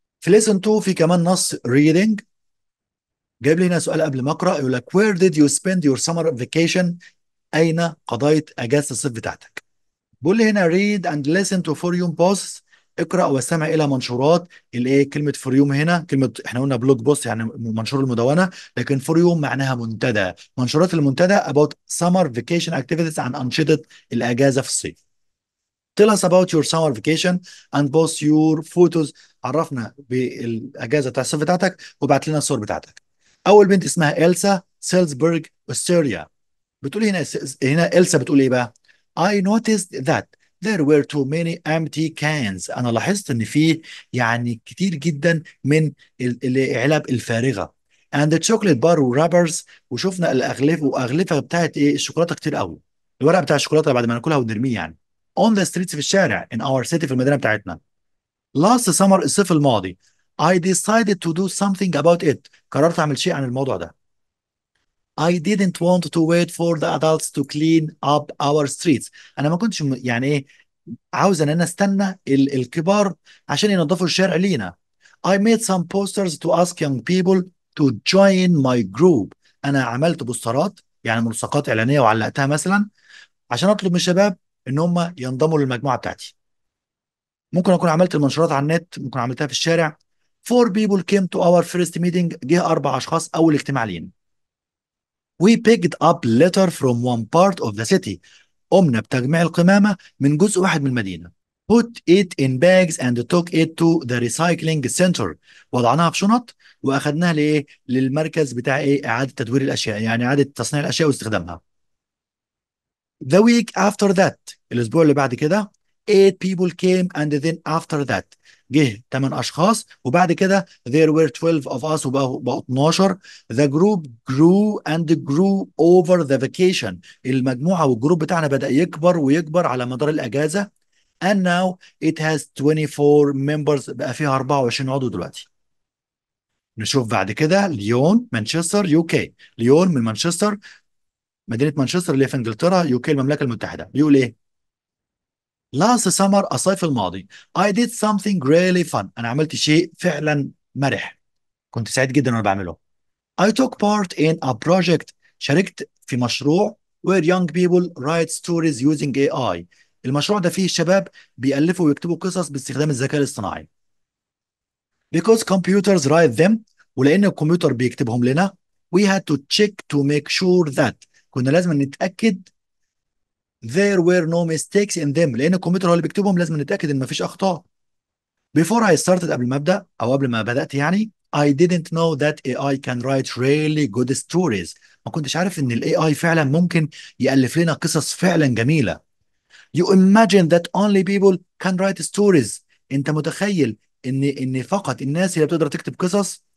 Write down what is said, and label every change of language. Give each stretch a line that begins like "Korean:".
Arabic: في lesson 2 في كمان نص reading. جايب لي هنا سؤال قبل ما اقرا، يقول لك
English: where did you spend your summer vacation؟
Arabic: اين قضيت اجازة الصيف بتاعتك؟ بيقول لي هنا
English: read and listen to for you posts.
Arabic: اقرا واستمع الى منشورات الايه. كلمه فور يوم هنا، كلمه احنا قلنا بلوج بوست يعني منشور المدونه، لكن فور يوم معناها منتدى. منشورات المنتدى
English: about summer vacation activities،
Arabic: عن انشطه الاجازه في الصيف.
English: Tell us about your summer vacation and post your photos.
Arabic: عرفنا بالاجازه بتاع الصيف بتاعتك وبعت لنا الصور بتاعتك. اول بنت اسمها إلسا، سيلزبورغ، استراليا. بتقول هنا إلسا بتقول ايه بقى؟
English: I noticed that there were too many empty cans.
Arabic: انا لاحظت ان في يعني كتير جدا من العلب الفارغه.
English: and the chocolate bar wrappers.
Arabic: وشفنا واغلفه بتاعت ايه، الشوكولاته كتير قوي. الورق بتاع الشوكولاته بعد ما ناكلها ونرميه يعني.
English: on the streets،
Arabic: في الشارع.
English: in our city،
Arabic: في المدينه بتاعتنا.
English: last summer،
Arabic: الصيف الماضي.
English: I decided to do something about it.
Arabic: قررت اعمل شيء عن الموضوع ده.
English: I didn't want to wait for the adults to clean up our streets.
Arabic: انا ما كنتش يعني ايه، عاوز ان انا استنى الكبار عشان ينظفوا الشارع لينا.
English: I made some posters to ask young people to join my group.
Arabic: انا عملت بوسترات يعني ملصقات اعلانيه وعلقتها مثلا عشان اطلب من الشباب ان هم ينضموا للمجموعه بتاعتي. ممكن اكون عملت المنشورات على النت، ممكن عملتها في الشارع.
English: Four people came to our first meeting.
Arabic: جه 4 اشخاص اول اجتماع لينا.
English: We picked up litter from one part of the city.
Arabic: قمنا بتجميع القمامة من جزء واحد من المدينة.
English: Put it in bags and took it to the recycling center.
Arabic: وضعناها في شنط واخدناها لايه؟ للمركز بتاع ايه؟ اعادة تدوير الاشياء، يعني اعادة تصنيع الاشياء واستخدامها.
English: The week after that،
Arabic: الاسبوع اللي بعد كده،
English: 8 people came and then after that،
Arabic: جه 8 اشخاص وبعد كده
English: there were 12 of us،
Arabic: وبقوا 12.
English: The group grew and grew over the vacation.
Arabic: المجموعة والجروب بتاعنا بدأ يكبر ويكبر على مدار الأجازة.
English: And now it has 24 members،
Arabic: بقى فيها 24 عضو دلوقتي. نشوف بعد كده ليون مانشستر يو كي. ليون من مانشستر، مدينة مانشستر اللي هي في انجلترا، يو كي المملكة المتحدة. بيقول ايه؟
English: Last summer،
Arabic: الصيف الماضي،
English: I did something really fun.
Arabic: أنا عملت شيء فعلا مرح، كنت سعيد جدا وأنا بعمله.
English: I took part in a project،
Arabic: شاركت في مشروع
English: where young people write stories using AI.
Arabic: المشروع ده فيه الشباب بيألفوا ويكتبوا قصص باستخدام الذكاء الاصطناعي.
English: Because computers write them،
Arabic: ولأن الكمبيوتر بيكتبهم لنا.
English: We had to check to make sure that،
Arabic: كنا لازم نتأكد
English: there were no mistakes in them،
Arabic: لأن الكمبيوتر هو اللي بيكتبهم، لازم نتأكد إن مفيش أخطاء.
English: Before I started،
Arabic: قبل ما أبدأ أو قبل ما بدأت يعني،
English: I didn't know that AI can write really good stories.
Arabic: ما كنتش عارف إن ال AI فعلا ممكن يألف لنا قصص فعلا جميلة.
English: You imagine that only people can write stories.
Arabic: أنت متخيل إن فقط الناس هي بتقدر تكتب قصص.